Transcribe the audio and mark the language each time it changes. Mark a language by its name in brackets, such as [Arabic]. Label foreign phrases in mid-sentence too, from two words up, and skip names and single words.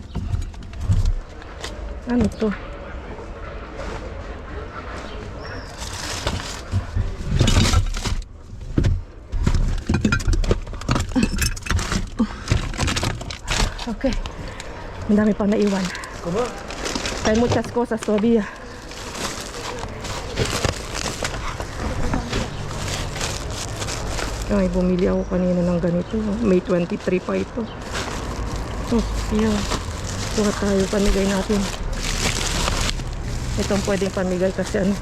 [Filipino] Ano to? Okay. Ang dami pang naiwan. [Spanish] Hay muchas cosas todavía. [Filipino] Ay, bumili ako kanina ng ganito. May 23 pa ito. [English] Oh, yeah. [Filipino] Kuha tayo, pamigay natin. Itong pwedeng pamigay kasi ano.